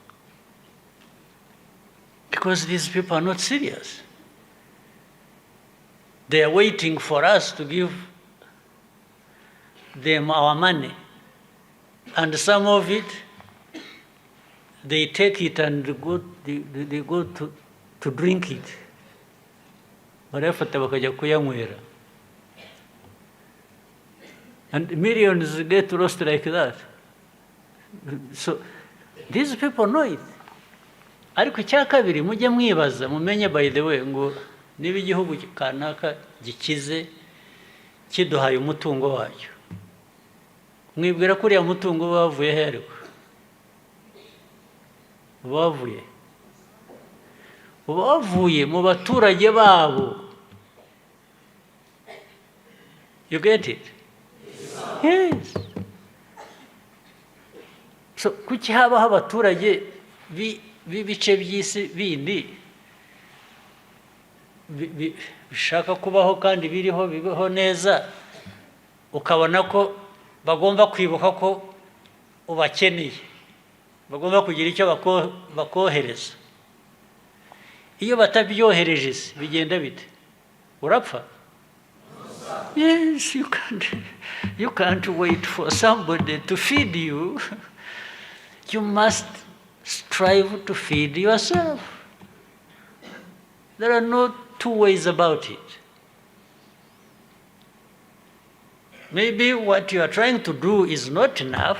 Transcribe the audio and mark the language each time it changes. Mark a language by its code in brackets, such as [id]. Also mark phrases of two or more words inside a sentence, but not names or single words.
[en] Because these people are not serious. They are waiting for us to give them our money. And some of it, they take it and they go to drink it. [rw] Barafata bakajya kuyanywera. [en] And millions get lost like that. So these people know it. [rw] Ariko icya kabiri mujye mwibaza, mumenye [en] by the way [rw] ngo niba igihugu kanaka gikize kiduhaye umutungo wacyo, mwibwira ko uriya mutungo bavuye he? Ariko bavuye mu baturage babo. [en] You get it? Yes. [rw] So kuki habaho abaturage b'ibice by'isi bindi bishaka kubaho kandi biriho bibaho neza, ukabona ko bagomba kwibuka ko ubakeneye, bagomba kugira icyo bakohereza. Iyo batabyohereje bigenda bite? Urapfa? [en] Yes, you can't wait for somebody to feed you. You must strive to feed yourself. There are no two ways about it. Maybe what you are trying to do is not enough.